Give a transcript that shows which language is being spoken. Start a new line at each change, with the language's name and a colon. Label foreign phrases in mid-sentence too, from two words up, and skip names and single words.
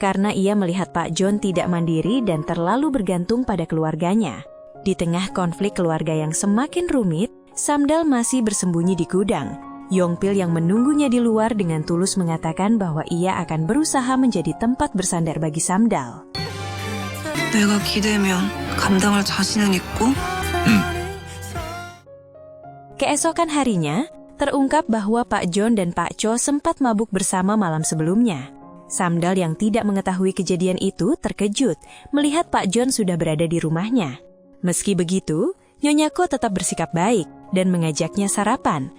Indonesian: karena ia melihat Pak John tidak mandiri dan terlalu bergantung pada keluarganya. Di tengah konflik keluarga yang semakin rumit, Samdal masih bersembunyi di gudang. Yongpil yang menunggunya di luar dengan tulus mengatakan bahwa ia akan berusaha menjadi tempat bersandar bagi Samdal.
Korean: 내가 기대면 감당할 자신은 있고.
Indonesian: Keesokan harinya, terungkap bahwa Pak John dan Pak Cho sempat mabuk bersama malam sebelumnya. Samdal yang tidak mengetahui kejadian itu terkejut melihat Pak John sudah berada di rumahnya. Meski begitu, Nyonya Ko tetap bersikap baik dan mengajaknya sarapan.